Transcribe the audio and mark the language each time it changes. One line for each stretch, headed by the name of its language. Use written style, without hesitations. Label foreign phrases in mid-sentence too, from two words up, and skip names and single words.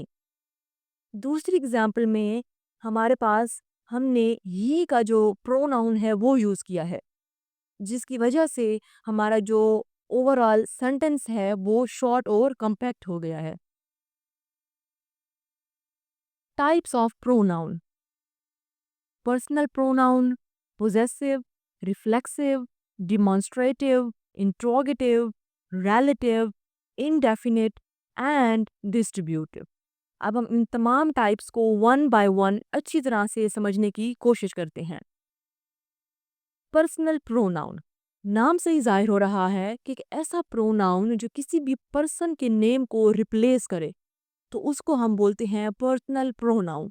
Hindi: दूसरी एग्जांपल में हमारे पास हमने ही का जो प्रोनाउन है वो यूज़ किया है, जिसकी वजह से हमारा जो
English: overall sentence
Hindi: है वो शॉर्ट और कॉम्पैक्ट हो गया है।
English: types of pronoun: personal pronoun, possessive, reflexive, demonstrative, interrogative, relative, indefinite and distributive.
Hindi: अब हम इन तमाम टाइप्स को
English: one by one
Hindi: अच्छी तरह से समझने की कोशिश करते हैं।
English: personal pronoun,
Hindi: नाम से ही जाहिर हो रहा है कि एक ऐसा प्रोनाउन जो किसी भी पर्सन के नेम को रिप्लेस करे, तो उसको हम बोलते हैं
English: personal pronoun.